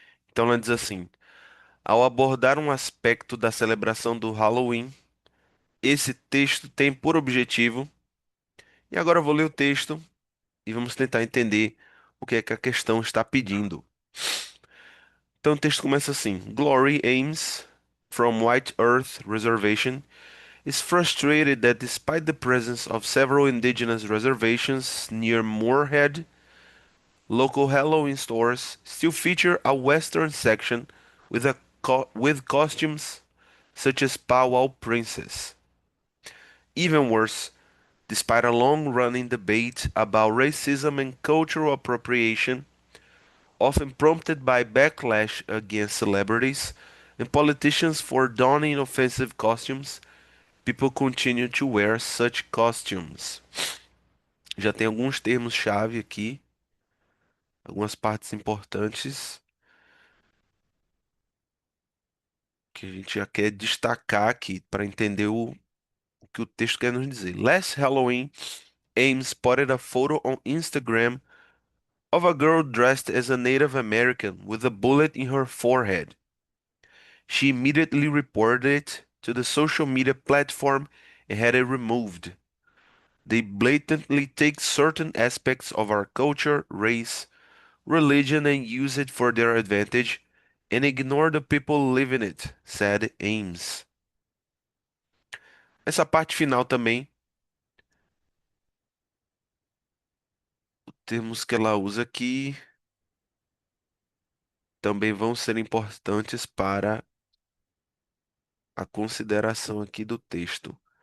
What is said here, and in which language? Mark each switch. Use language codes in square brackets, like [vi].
[pt] Então ela diz assim: ao abordar um aspecto da celebração do Halloween, esse texto tem por objetivo. E agora eu vou ler o texto e vamos tentar entender o que é que a questão está pedindo. Então o texto começa assim: [en] Glory Ames, from White Earth Reservation, is frustrated that despite the presence of several indigenous reservations near Moorhead, local Halloween stores still feature a western section with costumes such as Powwow Princess. Even worse, despite a long-running debate about racism and cultural appropriation, often prompted by backlash against celebrities and politicians for donning offensive costumes, people continue to wear such costumes. [pt] Já tem alguns termos-chave aqui, algumas partes importantes que a gente já quer destacar aqui para entender o que o texto quer nos dizer. [en] Last Halloween, Ames spotted a photo on Instagram of a girl dressed as a Native American with a bullet in her forehead. She immediately reported it to the social media platform and had it removed. They blatantly take certain aspects of our culture, race, religion and use it for their advantage and ignore the people living it, said Ames. [pt] Essa parte final também, termos que ela usa aqui também vão ser importantes para a consideração aqui do texto.